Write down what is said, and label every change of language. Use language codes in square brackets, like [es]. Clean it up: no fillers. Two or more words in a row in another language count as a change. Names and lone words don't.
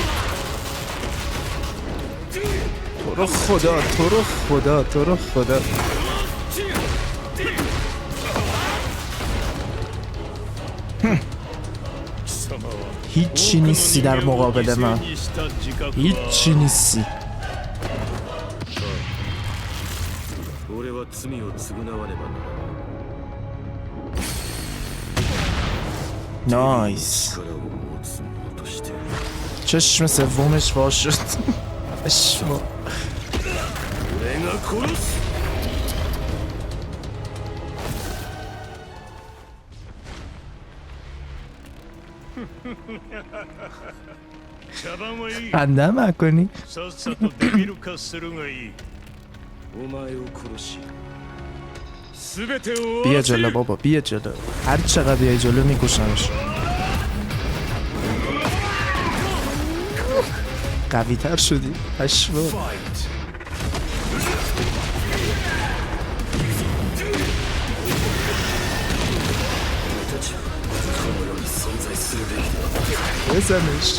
[fa] تو رو خدا، تو رو خدا، تو رو خدا. هیچی نیستی در مقابل من. هیچی نیستی. [ja] 俺は罪を償わねばならない。 [fa] نایس. [ja] 力を持つ者として [fa] چشم سومش وا شد. اشما [ja] 俺が殺す。茶番はいい。 [fa] خنده هم کنی؟ [ja] さっさとデビル化するがいい。お前を殺し全てを [fa] بیا جلو بابا، بیا جلو. هر چقدر بیای جلو میکشمش. قوی تر شدی. اشما. بزنش.